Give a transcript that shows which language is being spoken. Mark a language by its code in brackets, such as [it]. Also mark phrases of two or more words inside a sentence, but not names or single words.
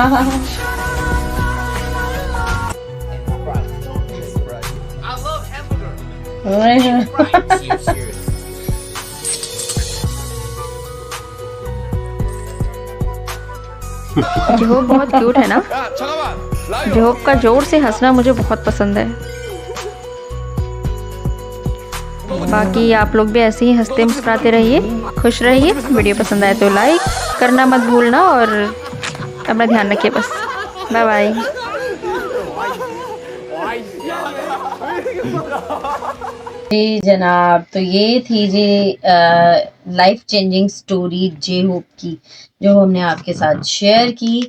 [hi] जेहोप बहुत क्यूट है ना। [ko] 야 잠깐만. 라이어. [hi] जेहोप का जोर से हंसना मुझे बहुत पसंद है। बाकी आप लोग भी ऐसे ही हंसते मुस्कुराते रहिए, खुश रहिए। वीडियो पसंद आए तो लाइक करना मत भूलना और अपना ध्यान रखिए बस। बाय बाय। जी जनाब, तो ये थी जी [en] life changing story [hi] जेहोप की, जो हमने आपके साथ शेयर की।